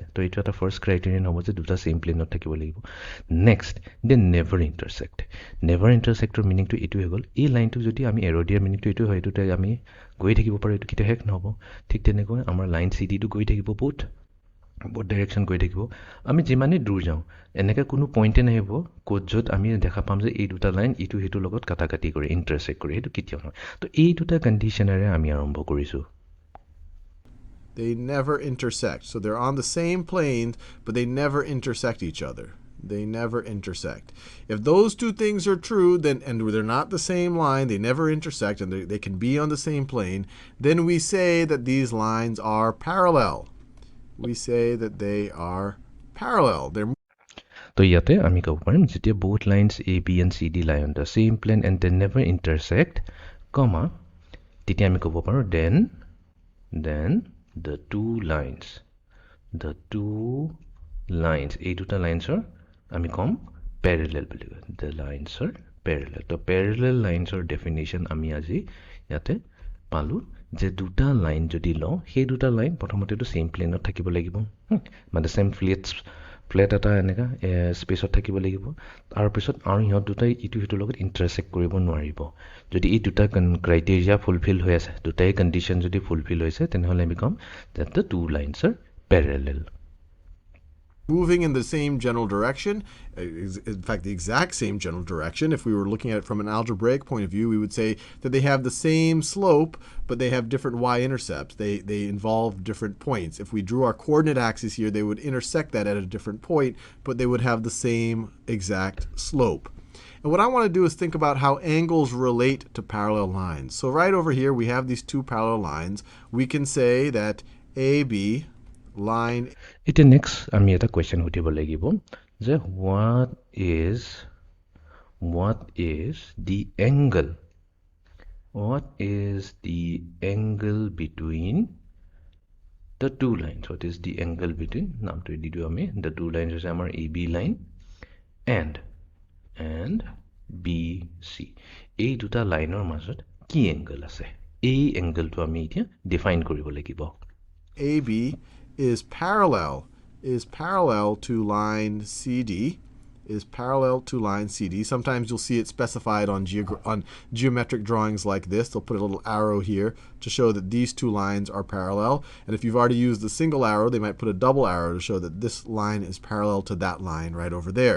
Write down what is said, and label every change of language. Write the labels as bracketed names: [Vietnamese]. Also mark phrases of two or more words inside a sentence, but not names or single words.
[Assamese] তো এইটো এটা [English] first criterion [Assamese] হ'ব যে দুটা [English] same plane [Assamese] থাকিব লাগিব। নেক্সট, [English] they never intersect meaning [Assamese] এইটো হৈ গ'ল, এই লাইনটো যদি আমি এৰো দিয়াৰ মিনিংটো এইটো হয়, এইটোতে আমি গৈ থাকিব পাৰোঁ, এইটো কেতিয়া শেষ নহ'ব। ঠিক তেনেকৈ আমাৰ লাইন CDটো গৈ থাকিব, বহুত ডাইৰেকশ্যন গৈ থাকিব। আমি যিমানেই দূৰ যাওঁ এনেকৈ কোনো পইণ্টে নাহিব ক'ত য'ত আমি দেখা পাম যে এই দুটা লাইন ইটো সিটোৰ লগত কাটাকাটি কৰি ইণ্টাৰছেক্ট কৰি, সেইটো কেতিয়াও নহয়। তো এই দুটা কণ্ডিশ্যনেৰে আমি আৰম্ভ কৰিছোঁ। [English] They never intersect. So they're on the same plane, but they never intersect each other. They never intersect. If those two things are true, then and they're not the same line, they never intersect, and they can be on the same plane, then we say that these lines are parallel. We say that they are parallel. They're [Assamese] তো ইয়াতে আমি ক'ব পাৰিম যেতিয়া [English] both lines AB and CD lie on the same plane and they never intersect, comma, [Assamese] তেতিয়া আমি ক'ব পাৰোঁ [English] then the two lines [Assamese] এই দুটা লাইন্সৰ আমি ক'ম [English] parallel [Assamese] বুলি কয়, [English] the lines are parallel. [Assamese] তো [English] parallel linesৰ [Assamese] definition আমি আজি ইয়াতে পালোঁ যে দুটা লাইন যদি লওঁ, সেই দুটা লাইন প্ৰথমতেতো [English] same plane [Assamese] থাকিব লাগিব, মানে [English] same flat [Assamese] এটা এনেকুৱা স্পেচত থাকিব লাগিব। তাৰপিছত আৰু সিহঁত দুটাই ইটো সিটোৰ লগত ইণ্টাৰছেক্ট কৰিব নোৱাৰিব। যদি এই দুটা ক্ৰাইটেৰিয়া ফুলফিল হৈ আছে, দুটাই কণ্ডিশ্যন যদি ফুলফিল হৈছে, তেনেহ'লে আমি ক'ম [English] that the two lines are parallel. moving in the same general direction, in fact the exact same general direction. If we were looking at it from an algebraic point of view, we would say that they have the same slope, but they have different y-intercepts. They involve different points. If we drew our coordinate axis here, they would intersect that at a different point, but they would have the same exact slope. And what I want to do is think about how angles relate to parallel lines. So right over here we have these two parallel lines. We can say that AB line. [Assamese] এতিয়া নেক্সট আমি এটা কুৱেশ্যন সুধিব লাগিব যে [English] what is the angle between the two lines? What is the angle between [Assamese] নামটো দি দিওঁ আমি [English] the two lines [Assamese] হৈছে আমাৰ [English] AB line and BC [Assamese] এই দুটা লাইনৰ মাজত কি এংগল আছে এই এংগলটো আমি এতিয়া ডিফাইন কৰিব লাগিব [English] AB is parallel to line CD. Sometimes you'll see it specified on geometric drawings like this. They'll put a little arrow here to show that these two lines are parallel. And if you've already used the single arrow, they might put a double arrow to show that this line is parallel to that line right over there.